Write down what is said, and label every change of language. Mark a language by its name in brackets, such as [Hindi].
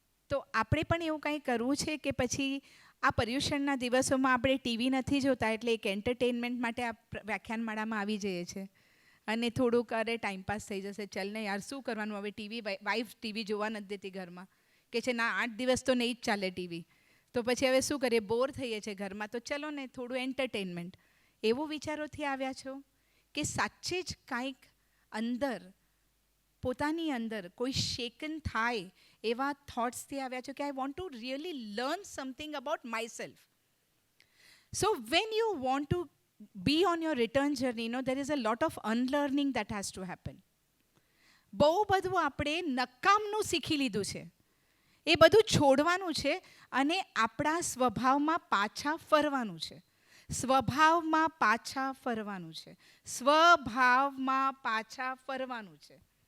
[Gujarati] તો આપણે પણ એવું કંઈ કરવું છે કે પછી આ પર્યુષણના દિવસોમાં આપણે ટીવી નથી જોતા એટલે એક એન્ટરટેનમેન્ટ માટે આ વ્યાખ્યાનમાળામાં આવી જઈએ છીએ અને થોડુંક અરે ટાઈમપાસ થઈ જશે, ચલ ને યાર શું કરવાનું હવે, ટીવી, વાઈફ ટીવી જોવા નથી દેતી ઘરમાં, કે છે ના 8 દિવસ તો નહીં જ ચાલે ટીવી, તો પછી હવે શું કરીએ, બોર થઈએ છીએ ઘરમાં, તો ચલો ને થોડું એન્ટરટેનમેન્ટ. એવું વિચારોથી આવ્યા છો કે સાચે જ કાંઈક અંદર, પોતાની અંદર કોઈ શેકન થાય એવા થોટ્સથી આવ્યા છો કે [English] I want to really learn something about myself. So when you want to be on your return journey, there is a lot of unlearning that has to happen. [Gujarati] બહુ બધું આપણે નકામનું શીખી લીધું છે, એ બધું છોડવાનું છે અને આપણા સ્વભાવમાં પાછા ફરવાનું છે. સ્વભાવમાં પાછા ફરવાનું છે. સ્વભાવમાં પાછા ફરવાનું છે.